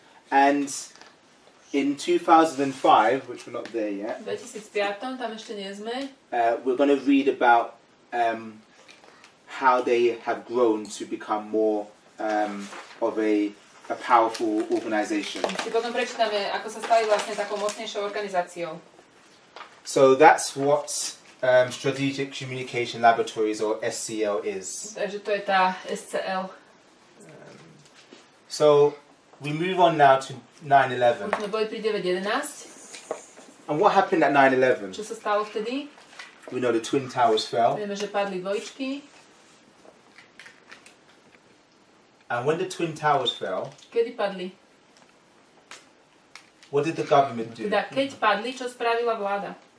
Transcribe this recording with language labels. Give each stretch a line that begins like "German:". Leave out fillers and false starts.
English: And in 2005, which we're not there yet,
Slovak: V 2005, tam ešte nie sme.
English: we're going to read about how they have grown to become more of a powerful organization.
Slovak: Si potom prečítame, ako sa stali vlastne takou mocnejšou organizáciou.
English: So that's what Strategic Communication Laboratories, or SCL, is.
Slovak: Takže to je tá SCL.
English: So we move on now to 9/11.
Slovak: Už sme boli pri 9/11.
English: And what happened at 9/11?
Slovak: Čo sa stalo vtedy?
English: We know the Twin Towers fell.
Slovak: Vieme, že padli dvojičky.
English: And when the Twin Towers fell,
Slovak: Kedy padli?
English: what did the government do?
Slovak: Teda, keď padli, čo spravila vláda?